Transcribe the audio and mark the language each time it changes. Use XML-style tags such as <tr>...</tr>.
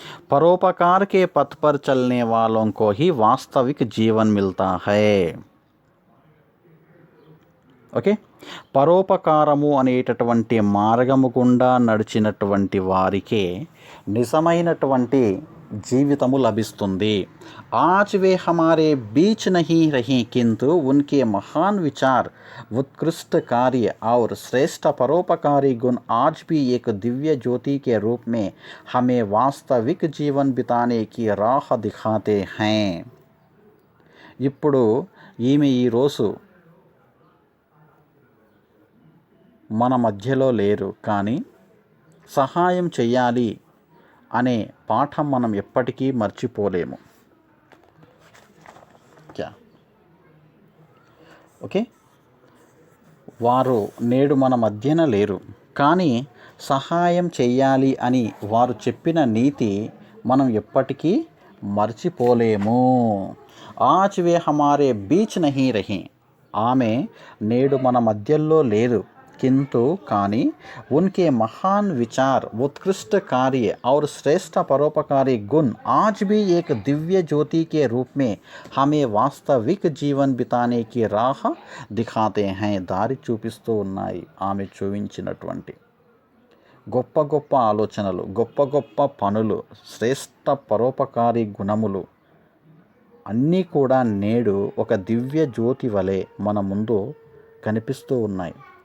<hi>परोपकार के पथ पर चलने वालों को ही वास्तविक जीवन मिलता है।</hi> <te>ఓకే, పరోపకారము అనేటటువంటి మార్గము గుండా నడిచినటువంటి వారికే నిజమైనటువంటి జీవితము లభిస్తుంది।</te> <hi>आज वे हमारे बीच नहीं रही, किंतु उनके महान विचार, उत्कृष्ट कार्य और श्रेष्ठ परोपकारी गुण आज भी एक दिव्य ज्योति के रूप में हमें वास्तविक जीवन बिताने की राह दिखाते हैं।</hi> <te>ఇప్పుడు ఈమె ఈరోజు మన మధ్యలో లేరు, కానీ సహాయం చేయాలి అనే పాఠం మనం ఎప్పటికీ మర్చిపోలేము। ఓకే, వారు నేడు మన మధ్యన లేరు, కానీ సహాయం చెయ్యాలి అని వారు చెప్పిన నీతి మనం ఎప్పటికీ మర్చిపోలేము।</te> <hi>ఆజ్ వే హమారే బీచ్ నహీ రహీ,</hi> <te>ఆమె నేడు మన మధ్యలో లేదు,</te> <hi>किंतु కానీ उनके महान विचार, उत्कृष्ट कार्य और श्रेष्ठ परोपकारी गुण आज भी एक दिव्य ज्योति के रूप में हमें वास्तविक जीवन बिताने की राह दिखाते हैं।</hi> <te>దారి చూపిస్తూ ఉన్నాయి ఆమె చూపించినటువంటి గొప్ప గొప్ప ఆలోచనలు, గొప్ప గొప్ప పనులు, శ్రేష్ఠ పరోపకారి గుణములు అన్నీ కూడా నేడు ఒక దివ్య జ్యోతి వలె మన ముందు కనిపిస్తూ ఉన్నాయి।</te>